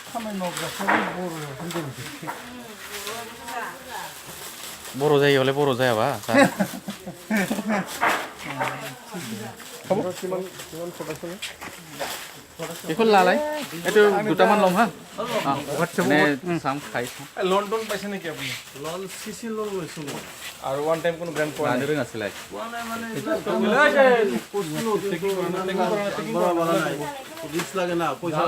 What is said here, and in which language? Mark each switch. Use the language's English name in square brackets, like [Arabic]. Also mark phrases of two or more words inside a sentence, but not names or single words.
[Bodo] बर' जायो हले बर' जायाबा बेखौ लालाय [Assamese] এইটো দুটামান ল'ম হা মানে চাম খাই চাম লোন টোন পাইছে নেকি আপুনি লোন চিচি লোন লৈছোঁ মই আৰু [English] one time [Assamese] কোনো গ্ৰেণ্ট পোৱা নাই নাছিলে পোৱা নাই মানে ৰিস্ক লাগে না পইচা